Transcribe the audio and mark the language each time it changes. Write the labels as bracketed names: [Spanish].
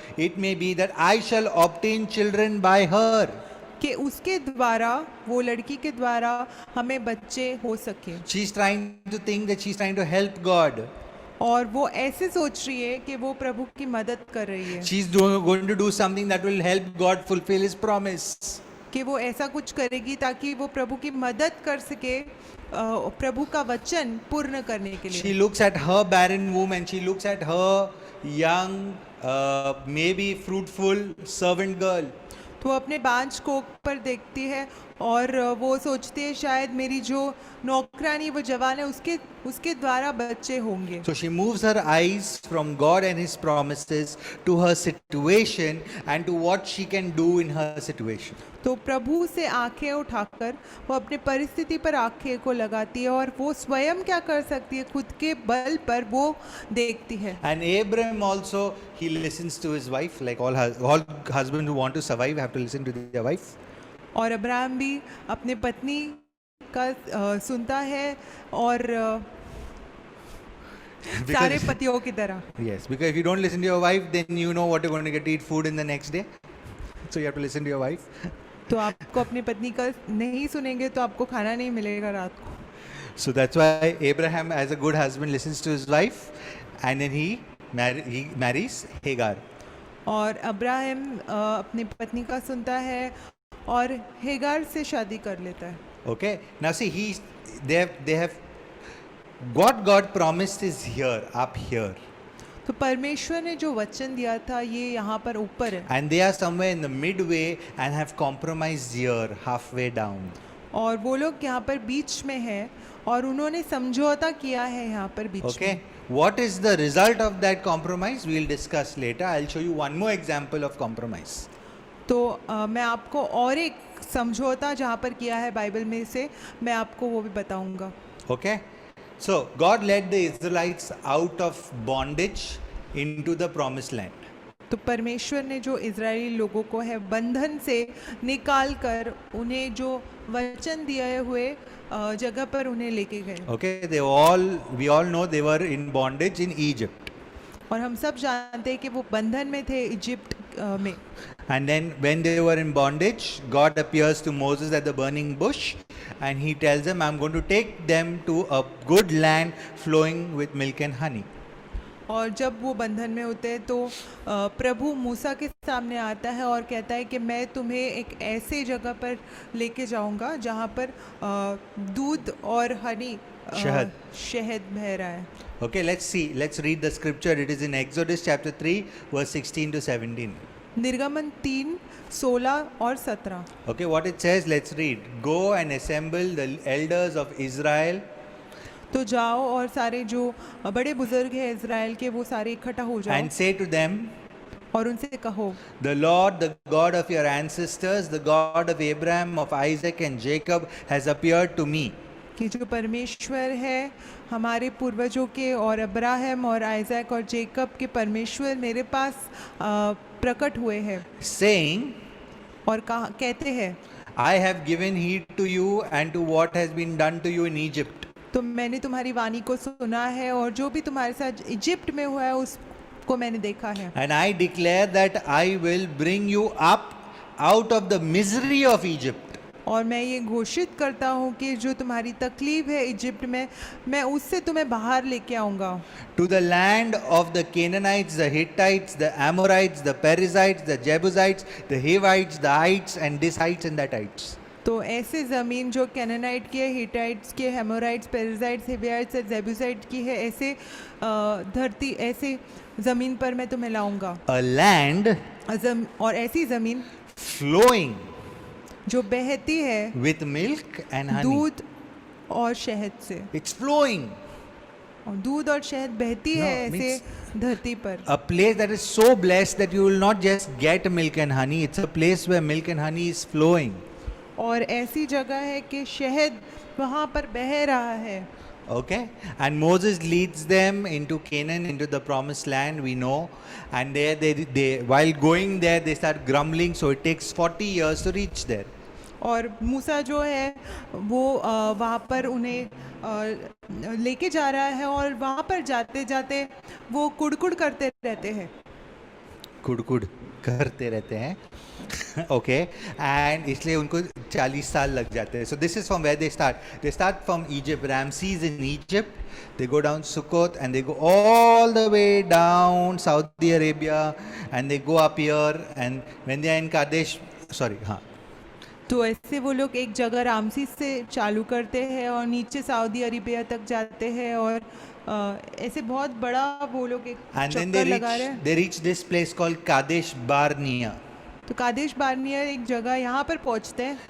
[English] It may be that I shall obtain children by her. [Hindi] कि उसके द्वारा, वो लड़की के द्वारा हमें बच्चे हो सके। [English] She's trying to think that she's trying to help God. [Hindi] और वो ऐसे सोच रही है कि वो प्रभु की मदद कर रही है। [English] She's going to do something that will help God fulfill His promise. [Hindi] कि वो ऐसा कुछ करेगी ताकि वो प्रभु की मदद कर सके प्रभु का वचन पूर्ण करने के लिए। [English] She looks at her barren womb and she looks at her young, maybe fruitful servant girl. [Hindi] तो वो अपने बांझ कोख पर देखती है और वो सोचती है शायद मेरी जो नौकरानी वो जवान है उसके द्वारा बच्चे होंगे। [English] So she moves her eyes from God and His promises to her situation and to what she can do in her situation. [Hindi] तो प्रभु से आंखें उठाकर वो अपने परिस्थिति पर आंखें को लगाती है और वो स्वयं क्या कर सकती है खुद के बल पर वो देखती है। [English] And Abraham also, he listens to his wife, like all husbands who want to survive have to listen to their wife. [Hindi] और अब्राहम भी अपने पत्नी का सुनता है और सारे पतियों की तरह। [English] Yes, because if you don't listen to your wife, then you know what you're going to get to eat food in the next day. So you have to listen to your wife. [Hindi] तो आपको अपनी पत्नी का नहीं सुनेंगे तो आपको खाना नहीं मिलेगा रात को। [English] So that's why Abraham, as a good husband, listens to his wife, and then he marries Hagar. [Hindi] और अब्राहम अपनी पत्नी का सुनता है और हेगार से शादी कर लेता है। [English] Okay. Now see, they have what God promised is here, up here. [Hindi] तो परमेश्वर ने जो वचन दिया था ये यहाँ पर ऊपर है। [English] And they are somewhere in the midway and have compromised here, halfway down. [Hindi] और वो लोग यहाँ पर बीच में हैं और उन्होंने समझौता किया है यहाँ पर बीच [English] Okay. [Hindi] में। [English] What is the result of that compromise? We'll discuss later. I'll show you one more example of compromise. [Hindi] तो मैं आपको और एक समझौता जहाँ पर किया है बाइबल में से मैं आपको वो भी बताऊंगा। [English] Okay. So God led the Israelites out of bondage into the promised land. [Hindi] तो परमेश्वर ने जो इजरायली लोगों को है बंधन से निकाल कर उन्हें जो वचन दिए हुए जगह पर उन्हें लेके गए। [English] Okay, we all know they were in bondage in Egypt. [Hindi] और हम सब जानते हैं कि वो बंधन में थे इजिप्ट में। [English] And then when they were in bondage, God appears to Moses at the burning bush and he tells them, I'm going to take them to a good land flowing with milk and honey. [Hindi] और जब वो बंधन में होते हैं तो प्रभु मूसा के सामने आता है और कहता है कि मैं तुम्हें एक ऐसे जगह पर लेके जाऊंगा जहाँ पर दूध और हनी शहद बह रहा है। [English] Okay, let's read the scripture. It is in Exodus chapter 3 verse 16 to 17. [Hindi] निर्गमन 3:16 और 17। [English] Okay, what it says, let's read. Go and assemble the elders of Israel. [Hindi] तो जाओ और सारे जो बड़े बुजुर्ग हैं इज़राइल के वो सारे इकट्ठा हो जाओ। [English] And say to them, [Hindi] और उनसे कहो, [English] The Lord, the God of your ancestors, the God of Abraham, of Isaac and Jacob, has appeared to me. [Hindi] कि जो परमेश्वर है हमारे पूर्वजों के और अब्राहम और आइजैक और जेकब के परमेश्वर मेरे पास प्रकट हुए हैं, [English] Saying, [Hindi] और कहते हैं, [English] I have given heed to you and to what has been done to you in Egypt. [Hindi] तो मैंने तुम्हारी वाणी को सुना है और जो भी तुम्हारे साथ इजिप्ट में हुआ है उसको मैंने देखा है, [English] And I declare that I will bring you up out of the misery of Egypt. [Hindi] और मैं ये घोषित करता हूँ कि जो तुम्हारी तकलीफ है इजिप्ट में, मैं उससे तुम्हें बाहर लेके आऊँगा, [English] To the land of the Canaanites, the Hittites, the Amorites, the Perizzites, the Jebusites, the Hivites, the Hites, and Dishites and Datites. [Hindi] तो ऐसे ज़मीन जो कैनानाइट की है, हिटाइट्स की है, हेमोराइट्स, पेरिजाइट्स, हिवियाइट्स और जेबूसाइट की है, ऐसे धरती, ऐसे ज़मीन पर मैं तुम्हें लाऊंगा, [English] A land [Hindi] और ऐसी ज़मीन [English] flowing [Hindi] जो बहती है [English] with milk and honey. [Hindi] दूध और शहद से, [English] It's flowing. [Hindi] और दूध और शहद बहती [English] No, [Hindi] है ऐसे धरती पर, [English] A place that is so blessed that you will not just get milk and honey. It's a place where milk and honey is flowing. [Hindi] और ऐसी जगह है कि शहद वहाँ पर बह रहा है. [English] Okay, and Moses leads them into Canaan, into the promised land, we know. And there they while going there they start grumbling, so it takes 40 years to reach there. [Hindi] और मूसा जो है वो वहाँ पर उन्हें लेके जा रहा है, और वहाँ पर जाते जाते वो कुड़कुड़ करते रहते हैं, कुड़ करते रहते हैं. [English] Okay, and [Hindi] इसलिए उनको 40 साल लग जाते हैं. [English] So this is from where they start. They start from Egypt, Ramses in Egypt. They go down Sukkot and they go all the way down Saudi Arabia and they go up here, and when they are in Kadesh, हाँ. [Hindi] तो ऐसे वो लोग एक जगह रामसीस से चालू करते हैं और नीचे सऊदी अरेबिया तक जाते हैं, और ऐसे बहुत बड़ा वो लोग एक [English] And then [Hindi] चक्कर लगा रहे हैं. [English] they reach this place called Kadesh Barnea. [Hindi] तो कादेश बार्निया एक जगह यहाँ पर पहुँचते हैं.